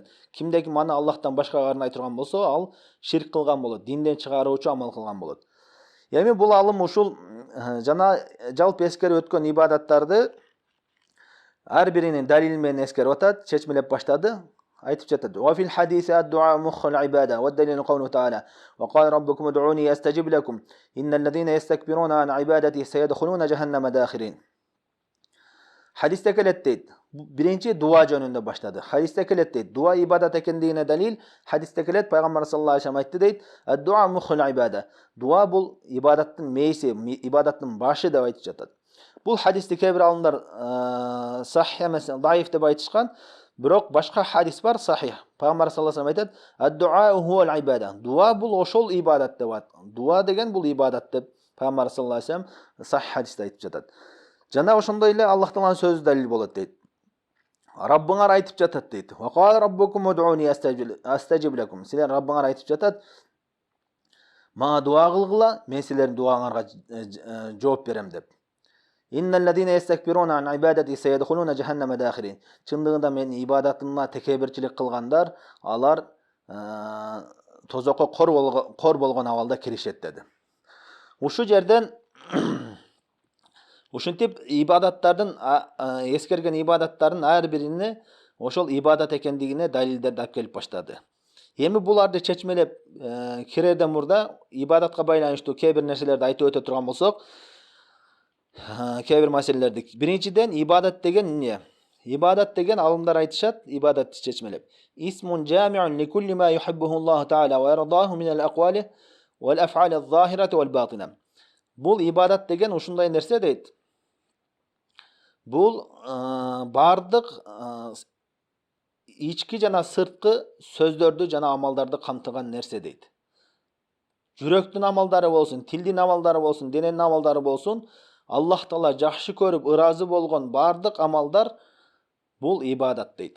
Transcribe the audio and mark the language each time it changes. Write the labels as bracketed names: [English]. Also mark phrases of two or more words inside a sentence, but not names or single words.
[Kyrgyz] Кимде ким аны Аллахтан башкага арнай турган болсо, ал ширк кылган болот, динден чыгаруучу амал кылган болот. Эми бул алым ушул жана жалпы эскерип өткөн ибадаттарды ар биринин далили менен эскерип атат, чечмелеп баштады. Айтып жатат: [Arabic] "وفي الحديث الدعاء مخ العبادة ودليل قوله تعالى وقال ربكم ادعوني أستجب لكم إن الذين يستكبرون عن عبادتي سيدخلون جهنم داخرين." [Kyrgyz] Hadiste келет дейт. Биринчи дуа жөнүндө баштады. Hadiste келет дейт. Дуа ибадат экендигине далил hadiste келет, пайгамбар [Arabic] صلى الله عليه وسلم [Kyrgyz] айтты дейт: [Arabic] "الدعاء مخ العبادة." [Kyrgyz] Дуа бул ибадаттын мейси, ибадаттын башы деп айтып жатат. Бул hadисти кээ бир алымдар сахих эмес, даиф деп айтышкан. Бирок башка хадис бар сахих. Пайгамбар [Arabic] صلى الله عليه وسلم [Kyrgyz] айтат: [Arabic] "الدعاء هو العبادة." [Kyrgyz] Дуа бул ошол ибадат деп атат. Дуа деген бул ибадат деп Пайгамбар [Arabic] صلى الله عليه وسلم [Kyrgyz] сахих хадисте айтып жатат. Жана ошондой эле Аллах Тааланын сөзү далил болот дейт. Раббыңар айтып жатат дейт. [Arabic] وقال ربكم ادعوني أستجب لكم. [Kyrgyz] Силер Раббыңар айтып жатат: "Мага дуа кылгыла, мен силердин дуаңарга жооп берем" деп. [Arabic] إن الذين يستكبرون عن عبادتي سيدخلون جهنم داخرين. [Kyrgyz] Чындыгында мен ибадатыма текебирчилик кылгандар, алар тозокко кор болгон абалда киришет деди. Ушу жерден ушинтип ибадаттардын эскерген ибадаттардын ар бирине ошол ибадат экендигине далилдерди алып келип баштады. Эми буларды чечмелеп кирерден мурда ибадатка байланыштуу кээ бир нерселерди айтып өтө турган болсок, кээ бир маселелерди. Биринчиден ибадат деген эмне? Ибадат деген алымдар айтышат, ибадатты чечмелеп. [Arabic] اسم جامع لكل ما يحبه الله تعالى ويرضاه من الأقوال والأفعال الظاهرة والباطنة. [Kyrgyz] Бул ибадат деген ушундай нерсе дейт. Бул бардык ички жана сырткы сөздөрдү жана амалдарды камтыган нерсе дейт. Жүрөктүн амалдары болсун, тилдин амалдары болсун, дененин амалдары болсун, Аллах Таала жакшы көрүп, ыраазы болгон бардык амалдар бул ибадат дейт.